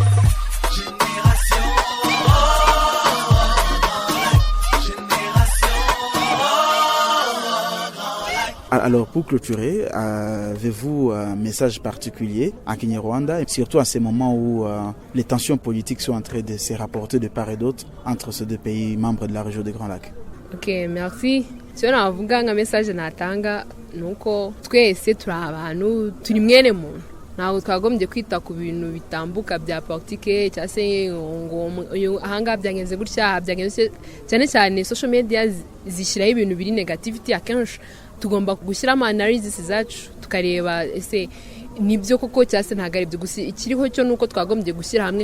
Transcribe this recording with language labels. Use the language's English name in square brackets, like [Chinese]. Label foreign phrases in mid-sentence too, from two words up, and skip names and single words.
[French] Alors, pour clôturer, avez-vous un message particulier à Kinyarwanda, et surtout à ces moments où les tensions politiques sont en train de se rapporter de part et d'autre entre ces deux pays membres de la région des Grands Lacs? Ok, merci. [Kinyarwanda] icyo navuga nka message natanga nuko twese turi abantu turi mwene muntu ntabwo twagombye kwita ku bintu bitambuka bya politike cyangwa se ngo ahangaha byagenze gutya byagenze cyane cyane [English] social media [Kinyarwanda] zishyiraho ibintu biri negativity akenshi tugomba gushyiramo analysis zacu tukareba ese nibyo koko cyangwa se ntabwo ari byo gusa ikiriho cyo nuko twagombye gushyira hamwe